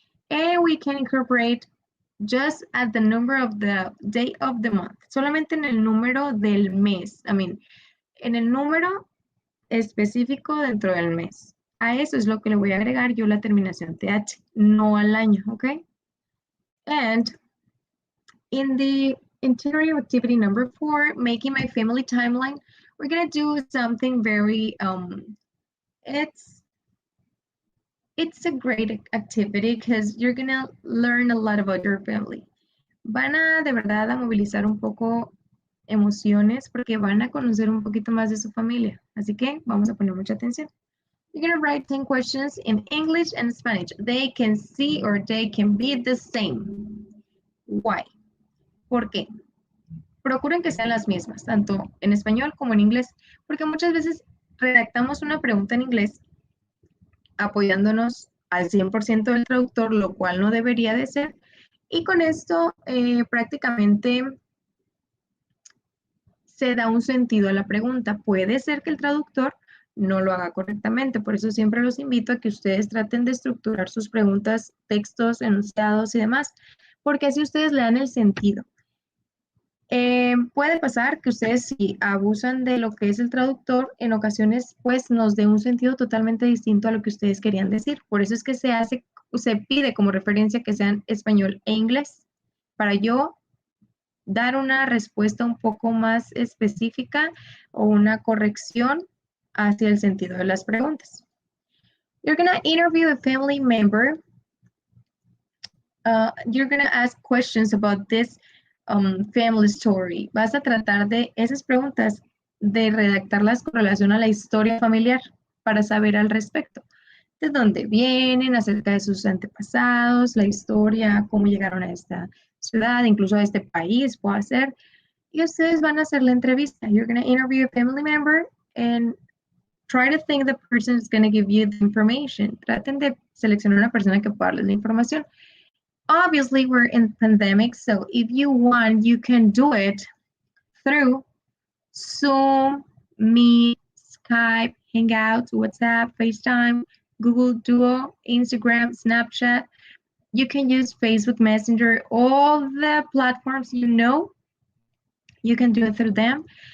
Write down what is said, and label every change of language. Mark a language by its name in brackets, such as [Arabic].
[English] And we can incorporate just at the number of the day of the month. [Spanish] Solamente en el número del mes. [English] I mean, [Spanish] en el número específico dentro del mes. A eso es lo que le voy a agregar yo la terminación TH, no al año, ¿ok? [English] And in the interior activity number 4, making my family timeline, we're gonna do something very, it's a great activity because you're gonna learn a lot about your family. [Spanish] Van a de verdad a movilizar un poco emociones porque van a conocer un poquito más de su familia. Así que vamos a poner mucha atención. [English] You're going to write 10 questions in English and Spanish. They can see or they can be the same. Why? [Spanish] ¿Por qué? Procuren que sean las mismas, tanto en español como en inglés, porque muchas veces redactamos una pregunta en inglés apoyándonos al 100% del traductor, lo cual no debería de ser. Y con esto prácticamente se da un sentido a la pregunta. Puede ser que el traductor no lo haga correctamente, por eso siempre los invito a que ustedes traten de estructurar sus preguntas, textos, enunciados y demás, porque así ustedes le dan el sentido. Puede pasar que ustedes si abusan de lo que es el traductor, en ocasiones pues nos dé un sentido totalmente distinto a lo que ustedes querían decir. Por eso es que se pide como referencia que sean español e inglés, para yo dar una respuesta un poco más específica o una corrección hacia el sentido de las preguntas. [English] You're going to interview a family member. You're going to ask questions about this family story. [Spanish] Vas a tratar de esas preguntas de redactarlas con relación a la historia familiar para saber al respecto. De dónde vienen, acerca de sus antepasados, la historia, cómo llegaron a esta ciudad, incluso a este país, puede ser. Y ustedes van a hacer la entrevista. [English] You're going to interview a family member and try to think the person is going to give you the information. [Spanish] Traten de seleccionar una persona que pueda darles la información. [English] Obviously, we're in pandemic, so if you want, you can do it through Zoom, Meet, Skype, Hangouts, WhatsApp, FaceTime, Google Duo, Instagram, Snapchat. You can use Facebook Messenger, all the platforms you know, you can do it through them.